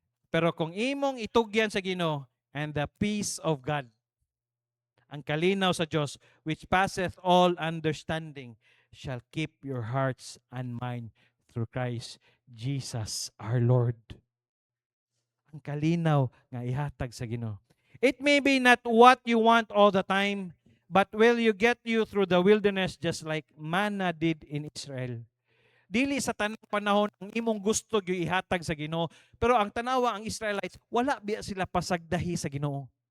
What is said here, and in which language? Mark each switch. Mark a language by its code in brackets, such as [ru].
[ceb] Pero kung imong itugyan sa Ginoo, [en] and the peace of God, [ceb] ang kalinaw sa Dios [en] which passeth all understanding shall keep your hearts and mind through Christ Jesus our Lord. [ceb] Ang kalinaw nga ihatag sa Ginoo. [en] It may be not what you want all the time, but will you get you through the wilderness just like manna did in Israel. [ceb] Dili sa tanang panahon ang imong gusto gyud ihatag sa Ginoo, pero ang tanawa ang Israelites wala biya sila pasagdahi sa Ginoo.